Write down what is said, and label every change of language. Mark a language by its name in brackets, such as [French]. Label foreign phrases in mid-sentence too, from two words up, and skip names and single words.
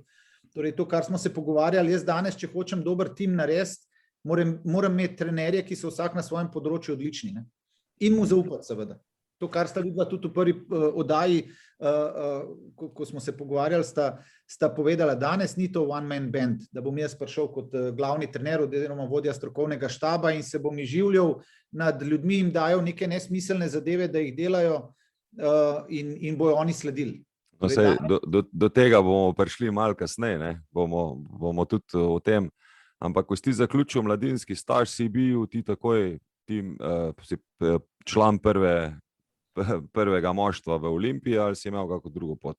[Slovenian] Torej, to, kar smo se pogovarjali, jaz danes, če hočem dober tim narediti, moram imeti trenerje, ki so vsak na svojem področju odlični. Ne? In mu zaupati, seveda. To, kar sta videla tudi v prvi oddaji, ko smo se pogovarjali, sta povedala, danes ni to [English] one-man band, [Slovenian] da bom jaz prišel kot glavni trener oziroma vodja strokovnega štaba in se bom izživljal nad ljudmi, jim dajal neke nesmiselne zadeve, da jih delajo in bojo oni sledili. No, do tega bomo prišli malo kasneje, ne? Bomo tudi o tem, ampak ko si zaključil mladinski staž, si bil ti takoj član prvega moštva v Olimpiji ali si imel kako drugo pot?